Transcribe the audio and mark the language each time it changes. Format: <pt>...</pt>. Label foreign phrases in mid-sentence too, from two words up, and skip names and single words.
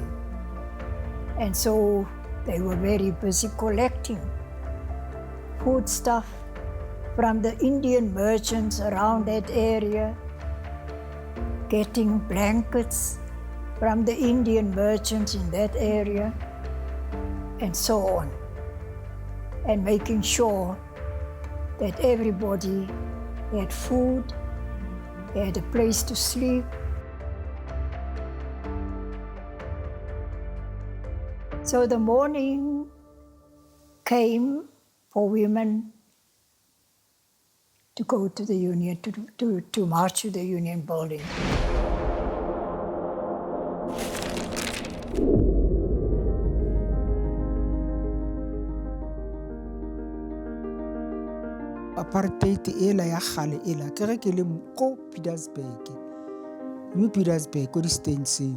<en>And so they were very busy collecting foodstuff from the Indian merchants around that area, getting blankets from the Indian merchants in that area, and so on, and making sure that everybody had food, had a place to sleep. So the morning came for women to go to the union, to march to the union building.</en> <nso>Apartheid ela ya kgale ela ke ge ke le ko Pietersburg, New Pietersburg ko di-Stanseng.</nso>